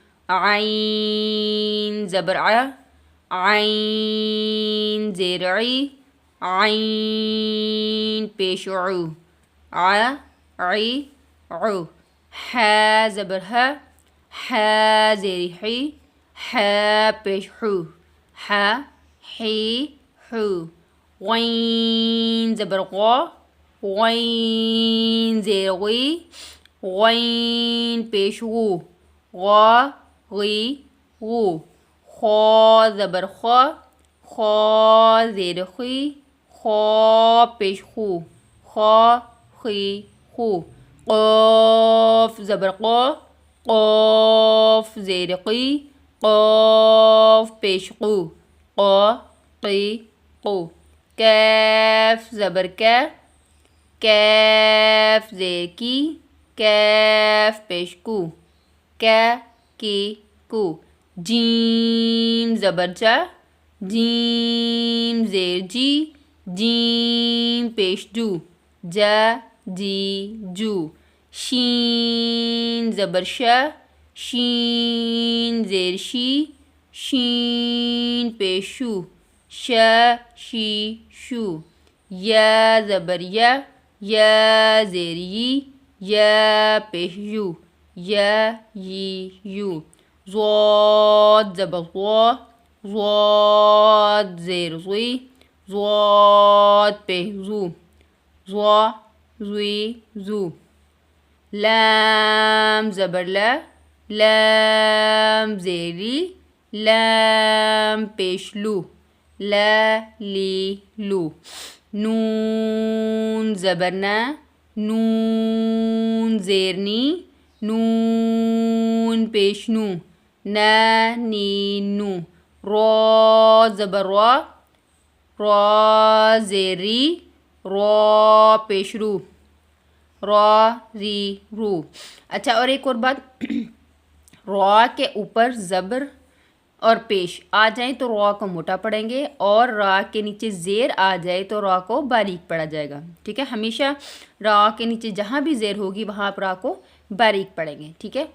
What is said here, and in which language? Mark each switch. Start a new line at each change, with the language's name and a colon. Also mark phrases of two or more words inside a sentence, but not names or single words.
Urdu: عین زبر ع، عین زیر عی، عین پیش عو، ع عی عو۔ ح زبر ہ، ح زیر حی، ح پیش حو، ح حی حو۔ غین زبر غ، غین زیر غی، غین پیش غو، غ غی غو۔ خا زبر خ، خا زیر خی، خا پیش خو، خا خی خو۔ قاف زبر قا، قاف زیر قی، قاف پیش قو، قا قی قو۔ کیف زبر کی، کیف زیر کی، کیف پیش کو، کی کی کو۔ جیم زبر جا، جیم زیر جی، جیم پیش جو، جا جی جو۔ شین زبر شا، شین زیر شی، شین پیش شو، شا شی شو۔ یا زبر یا، یا زیر یی، یا پیش یو، یا یی یو۔ ضاد زبر ضا، ضاد زیر ضی، ضاد پیش زو، ضا زوی زو۔ لام زبر لا، لام زیر لی، لام پیش لو، لا لی لو۔ نون زبر نا، نون زیر نی، نون پیش نو، نا نی نو۔ را زبر را، را زیر ری، را پیش رو، را ری رو۔ اچھا اور ایک اور بات، را کے اوپر زبر اور پیش آ جائیں تو را کو موٹا پڑھیں گے، اور را کے نیچے زیر آ جائے تو را کو باریک پڑھا جائے گا، ٹھیک ہے۔ ہمیشہ را کے نیچے جہاں بھی زیر ہوگی وہاں پر را کو باریک پڑھیں گے، ٹھیک ہے۔